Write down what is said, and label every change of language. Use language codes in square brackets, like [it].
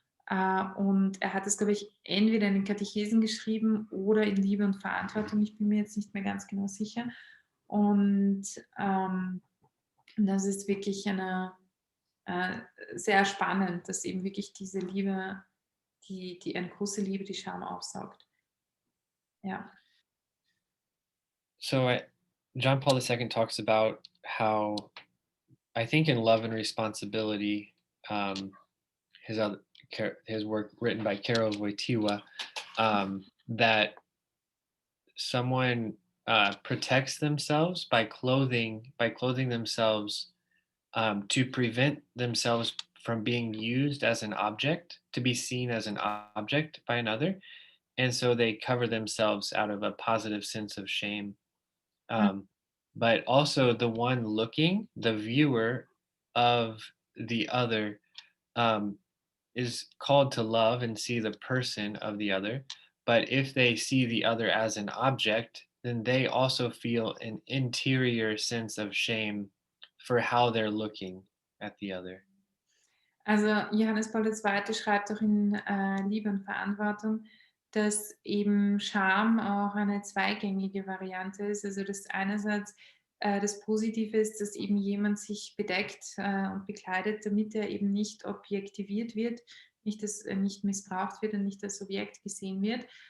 [de] Und er hat es, glaube ich, entweder in den Katechesen geschrieben oder in Liebe und Verantwortung. Ich bin mir jetzt nicht mehr ganz genau sicher. Und das ist wirklich sehr spannend, dass eben wirklich diese Liebe, die eine große Liebe, die Scham aufsaugt. Ja. [en] So John Paul II talks about how, I think in Love and Responsibility, his work written by Karol Wojtyła, that someone protects themselves by clothing themselves to prevent themselves from being used as an object, to be seen as an object by another, and so they cover themselves out of a positive sense of shame. Um, but also the one looking, the viewer of the other, um, is called to love and see the person of the other. But if they see the other as an object, then they also feel an interior sense of shame for how they're looking at the other. [de] Also Johannes Paul II. Schreibt auch in Liebe und Verantwortung, dass eben Scham auch eine zweigängige Variante ist. Also dass einerseits das Positive ist, dass eben jemand sich bedeckt und bekleidet, damit er eben nicht objektiviert wird, nicht missbraucht wird und nicht als Objekt gesehen wird.